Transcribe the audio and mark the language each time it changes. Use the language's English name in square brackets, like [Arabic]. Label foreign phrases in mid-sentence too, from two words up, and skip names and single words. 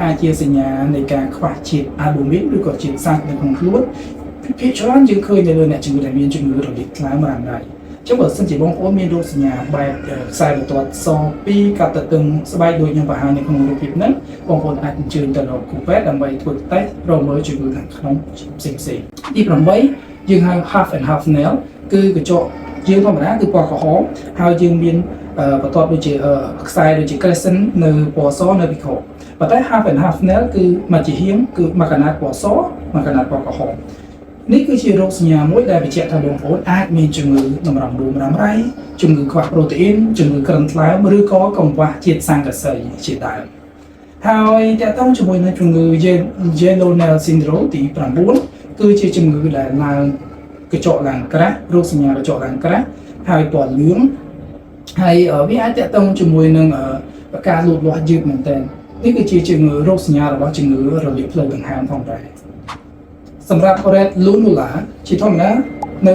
[Khmer] អាចជាសញ្ញានៃការខ្វះជាតិ albumin ឬក៏ជាតិសាច់នៅក្នុងខ្លួនភាគច្រើនយើងឃើញនៅលើអ្នកជំងឺដែលមានជំងឺរលាកថ្លើមរ៉ាំរ៉ៃចឹងបើសិនជាបងប្អូនមានរោគសញ្ញាបែបខ្សែបន្ទាត់ស2កាត់ទៅទាំងស្បែកដូចខ្ញុំបង្ហាញនៅក្នុងរូបភាពហ្នឹងបងប្អូនអាចអញ្ជើញទៅរកគ្រូពេទ្យដើម្បីធ្វើតេស្តរកមើលជំងឺខាងក្នុងផ្សេងទី 8យើងហៅ [English] half and half nail [Khmer] គឺកញ្ចក់យើងធម្មតាគឺពណ៌ក្រហមហើយយើងមានបន្ទាត់ដូចជាខ្សែដូចជា crescent នៅពណ៌សនៅពីក្រោមប៉ុន្តែ [English] half and half nail [Khmer] គឺមកជាហៀងគឺមកកណាត់ពណ៌សមកកណាត់ពណ៌ក្រហមនេះគឺជារោគសញ្ញាមួយដែលបញ្ជាក់ថាបងប្អូនអាចមានជំងឺតម្រង់នោមរ៉ាំរ៉ៃជំងឺខ្វះប្រូតេអ៊ីនជំងឺក្រិនថ្លើមឬក៏កង្វះជាតិស័ង្កសីជាដើមហើយតើតើជាមួយនឹងជំងឺ [English] yellow nail syndrome [Khmer] ទី 9គឺជាជំងឺដែលឡើងកញ្ចក់ឡើងក្រាស់រោគសញ្ញាកញ្ចក់ឡើងក្រាស់ហើយពណ៌លឿងហើយវាអាចតកតងជាមួយនឹងការលូតលាស់យឺតមែនទែននេះគឺជាជំងឺរោគសញ្ញារបស់ជំងឺរលាកភ្លើងដង្ហើមផងដែរសម្រាប់ [English] red lunula [Khmer] ជាធម្មតានៅ